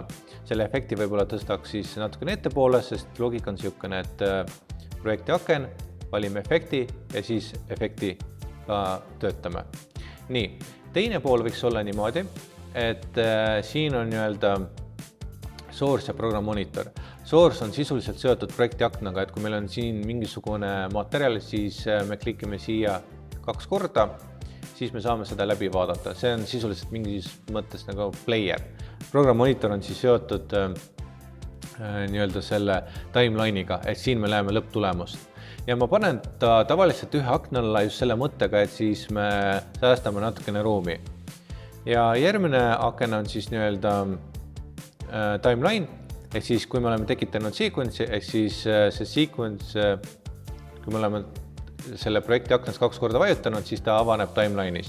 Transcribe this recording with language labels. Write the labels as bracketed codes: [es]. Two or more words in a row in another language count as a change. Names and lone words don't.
[et] Selle efekti võib-olla tõstaks siis natukene ettepoole, sest loogika on siukene, et projekti aken, valime efekti ja siis efekti ka töötame. Nii, teine pool võiks olla niimoodi, et siin on nii-öelda source ja [en] program monitor. [et] Source on sisuliselt seotud projekti aknaga, et kui meil on siin mingisugune materjal, siis me klikime siia 2 korda, siis me saame seda läbi vaadata. See on sisuliselt mingis mõttes nagu player. [en] Program monitor [et] on siis seotud nii-öelda selle timeline'iga, et siin me näeme lõpptulemust. Ja ma panen ta tavaliselt ühe akna alla just selle mõttega, et siis me säästame natukene ruumi. Ja järgmine aken on siis nii-öelda timeline, ehk siis kui me oleme tekitanud sequence, ehk siis see sequence, kui me oleme selle projekti aknas 2 korda vajutanud, siis ta avaneb timeline'is.